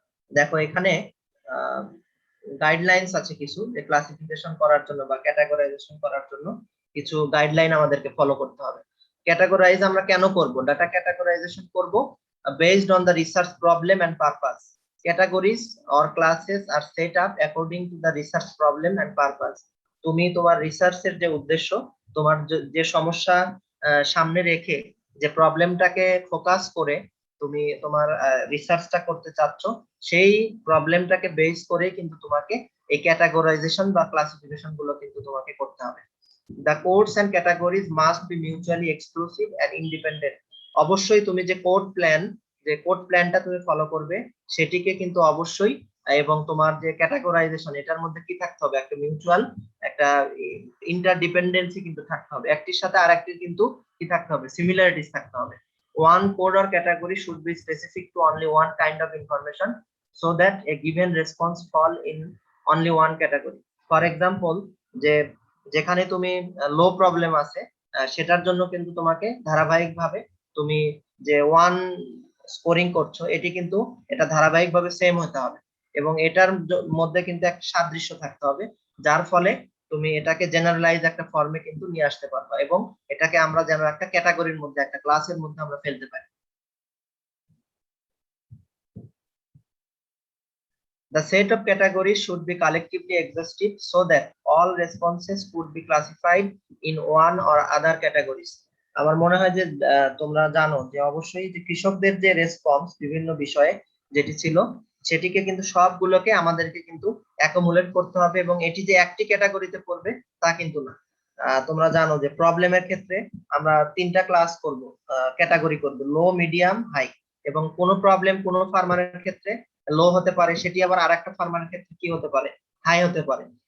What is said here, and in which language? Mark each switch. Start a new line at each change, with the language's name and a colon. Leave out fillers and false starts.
Bangla: দেখো এখানে গাইডলাইনস আছে কিছু, যে ক্লাসিফিকেশন করার জন্য বা ক্যাটাগরাইজেশন করার জন্য কিছু গাইডলাইন আমাদেরকে ফলো করতে হবে। ক্যাটাগরাইজ আমরা কেন করব? ডাটা ক্যাটাগরাইজেশন করব
English: based on the research problem and purpose. Categories or classes are set up according to the research problem and purpose.
Bangla: তুমি তোমার রিসার্চের যে উদ্দেশ্য, তোমার যে সমস্যা সামনে রেখে, যে প্রবলেমটাকে ফোকাস করে তুমি তোমার রিসার্চটা করতে চাচ্ছ, সেই প্রবলেমটাকে বেস করে কিন্তু তোমাকে এই ক্যাটাগরাইজেশন বা ক্লাসিফিকেশন গুলো কিন্তু তোমাকে করতে হবে।
English: The codes and categories must be mutually exclusive and independent.
Bangla: অবশ্যই তুমি যে কোড প্ল্যানটা তুমি ফলো করবে সেটিকে কিন্তু অবশ্যই, এবং তোমার যে ক্যাটাগরাইজেশন এটার মধ্যে কি থাকতে হবে, একটা মিউচুয়াল একটা ইন্টারডিপেন্ডেন্সি কিন্তু থাকতে হবে, একটির সাথে আরেকটির কিন্তু কি থাকতে হবে, সিমিলারিটিস থাকতে হবে।
English: One code or category should be specific to only one kind of information so that a given response fall in only one category. For example,
Bangla: যেখানে তুমি লো প্রবলেম আছে, সেটার জন্য কিন্তু তোমাকে ধারাবাহিকভাবে তুমি যে ওয়ান স্কোরিং করছো, এটি কিন্তু এটা ধারাবাহিকভাবে সেম হতে হবে এবং এটার মধ্যে কিন্তু একটা সাদৃশ্য থাকতে হবে, যার ফলে তুমি এটাকে জেনারেলাইজ একটা ফর্মে কিন্তু নিয়ে আসতে পারবা এবং এটাকে আমরা যেন একটা ক্যাটাগরির মধ্যে, একটা ক্লাসের মধ্যে আমরা ফেলতে পারি।
English: The set of categories should be collectively exhaustive so that all responses could be classified in one or other categories.
Bangla: আমার মনে হয় যে তোমরা জানো যে অবশ্যই যে কৃষকদের যে রেসপন্স বিভিন্ন বিষয়ে যেটি ছিল, সেটিকে কিন্তু সবগুলোকে আমাদেরকে কিন্তু অ্যাকুমুলেট করতে হবে এবং এটি যে একটি ক্যাটাগরিতে পড়বে তা কিন্তু না। তোমরা জানো যে প্রবলেমের ক্ষেত্রে আমরা তিনটা ক্লাস করব, ক্যাটাগরি করব, লো, মিডিয়াম, হাই, এবং কোন প্রবলেম কোন ফার্মারের ক্ষেত্রে লো হতে পারে, সেটি আবার আরেকটা ফার্মারের ক্ষেত্রে কি হতে পারে, হাই হতে পারে।